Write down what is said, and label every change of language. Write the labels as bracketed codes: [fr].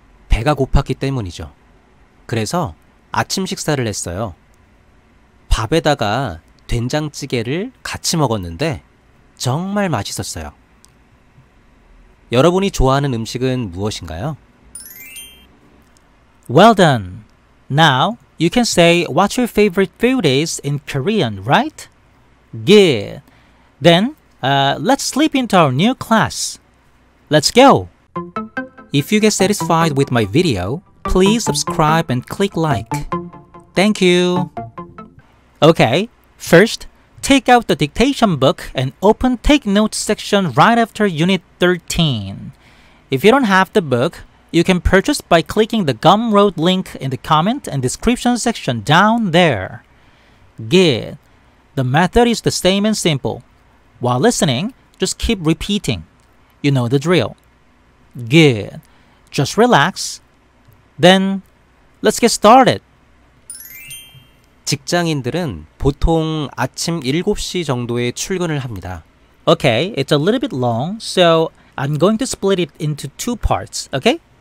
[ko] 배가 고팠기 때문이죠. 그래서 아침 식사를 했어요. 밥에다가 된장찌개를 같이 먹었는데 정말 맛있었어요. 여러분이 좋아하는 음식은 무엇인가요? [en] Well done. Now you can say what your favorite food is in Korean, right? Good. Then let's slip into our new class. Let's go! If you get satisfied with my video, please subscribe and click like. Thank you! Okay, first, take out the dictation book and open Take Notes section right after Unit 13. If you don't have the book, you can purchase by clicking the Gumroad link in the comment and description section down there. Good! The method is the same and simple. While listening, just keep repeating. You know the drill. Good. Just relax. Then, let's get started. [ko] 직장인들은 보통 아침 7시 정도에 출근을 합니다. [en] Okay, it's a little bit long, so I'm going to split it into two parts, okay?